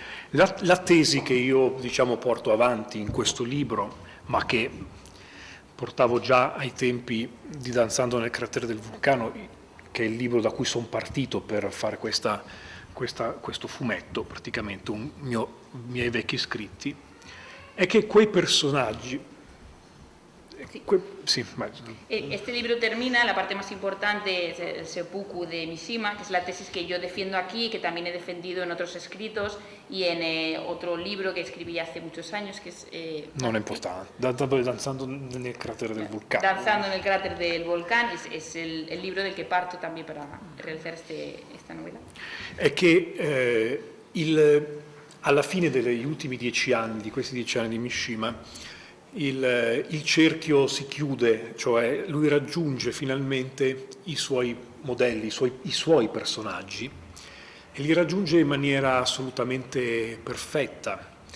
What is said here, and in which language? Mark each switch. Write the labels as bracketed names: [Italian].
[Italian] La tesi che io, diciamo, porto avanti in questo libro, ma che portavo già ai tempi di Danzando nel cratere del vulcano, che è il libro da cui sono partito per fare questo fumetto, praticamente miei vecchi scritti, è che quei personaggi. [Spanish] Sí. Este libro termina, la parte más importante es el seppuku de Mishima, que es la tesis que yo defiendo aquí, que también he defendido en otros escritos y en otro libro que escribí hace muchos años, que es... [Italian] non è importante, Danzando nel cratere del vulcano. [Spanish] Danzando nel cráter del volcán es el libro del que parto también para realizar esta novela. [Italian] È che alla fine degli ultimi 10 anni, di questi 10 anni di Mishima, il cerchio si chiude, cioè lui raggiunge finalmente i suoi modelli, i suoi personaggi, e li raggiunge in maniera assolutamente perfetta,